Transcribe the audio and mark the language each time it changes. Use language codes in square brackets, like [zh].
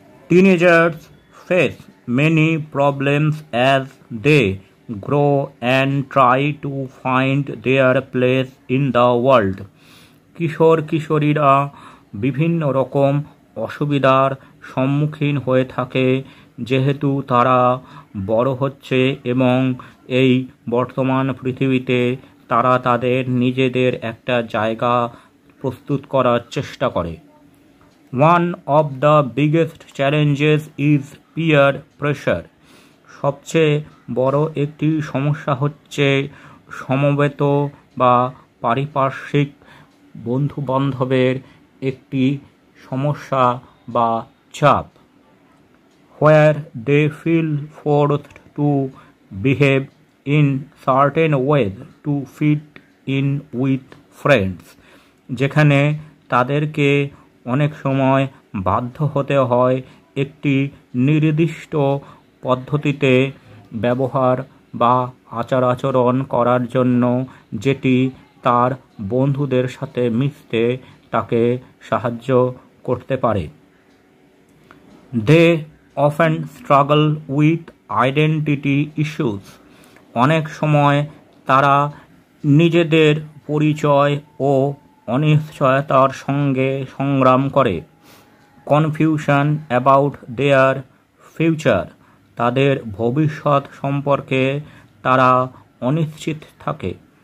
[en] Teenagers face many problems as they grow and try to find their place in the world. [bn] কিশোর কিশোরীরা বিভিন্ন রকম অসুবিধার সম্মুখীন হয়ে থাকে, যেহেতু তারা বড় হচ্ছে এবং এই বর্তমান পৃথিবীতে তারা তাদের নিজেদের একটা জায়গা প্রস্তুত করার চেষ্টা করে। [en] One of the biggest challenges is peer pressure. [bn] সবচেয়ে বড় একটি সমস্যা হচ্ছে সমবেত বা পারিপার্শ্বিক বন্ধুবান্ধবের একটি সমস্যা বা চাপ। [en] Where they feel forced to behave in certain ways to fit in with friends. [bn] যেখানে তাদেরকে অনেক সময় বাধ্য হতে হয় একটি নির্দিষ্ট পদ্ধতিতে ব্যবহার বা আচার-আচরণ করার জন্য, যেটি তার বন্ধুদের সাথে মিশতে তাকে সাহায্য করতে পারে। [en] They often struggle with identity issues. [bn] অনেক সময় তারা নিজেদের পরিচয় ও অনিশ্চয়তার সঙ্গে সংগ্রাম করে। [en] confusion about their future, [bn] তাদের ভবিষ্যৎ সম্পর্কে তারা অনিশ্চিত থাকে।